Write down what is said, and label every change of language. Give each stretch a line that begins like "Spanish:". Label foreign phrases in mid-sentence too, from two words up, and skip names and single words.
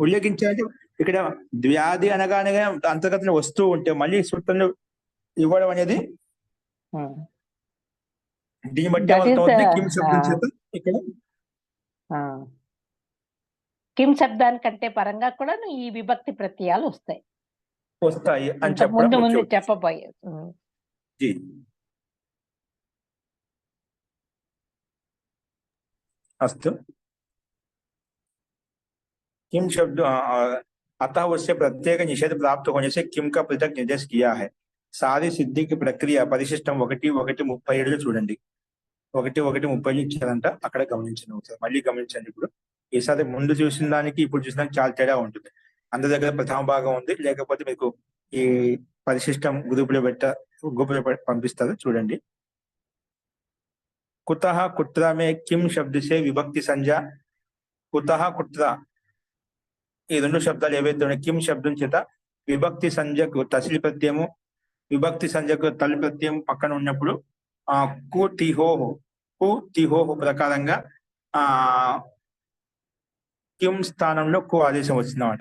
Telugu: ఉల్లేఖించాలంటే ఇక్కడ వ్యాధి అనగానే అంతర్గతంలో వస్తూ ఉంటే మళ్ళీ సూత్రంలో ఇవ్వడం అనేది ఉమ్. దీన్ని బట్టి
English: That is
Telugu: ఏమవుతుంది, the, కిం శబ్దం చేత ఇక్కడ ఆ, కిం శబ్దానికంటే పరంగా కూడా ఈ విభక్తి ప్రత్యయాలు వస్తాయి. వస్తాయి అని ఇంత చెప్పడం ముందు ముఖ్య ఉద్దేశం. చెప్పబోయే.
Hindi: जी अस्तु किम शब्द अतः उससे प्रत्येक निषेध प्राप्त होने से किम का पृथक निर्देश किया है. सारी सिद्धि की प्रक्रिया
Telugu: परिशिष्टం 1:1:37 చూడండి. 1:1:37 ఇచ్చారంట, అక్కడ గమనించండి ఒకసారి, మళ్ళీ గమనించండి. ఇప్పుడు ఈసారి ముందు చూసిన దానికి ఇప్పుడు చూసిన దానికి చాలా తేడా ఉంటుంది. అందరి దగ్గర ప్రథమ భాగం ఉంది, లేకపోతే మీకు ఈ పరిశిష్టం గ్రూపులో పంపిస్తారు చూడండి.
Hindi: कुतः कुत्र में किम शब्द से विभक्ति संज्ञा,
Telugu: कुतः कुत्र ఈ రెండు శబ్దాలు ఏవైతే ఉన్నాయి కిం శబ్దం చేత విభక్తి సంజ్ఞకు తసిలి ప్రత్యయము, విభక్తి సంజ్ఞకు తల్లి ప్రత్యయం పక్కన ఉన్నప్పుడు కు తిహోహో ప్రకారంగా కిం స్థానంలో కు ఆదేశం వచ్చిందన్నమాట.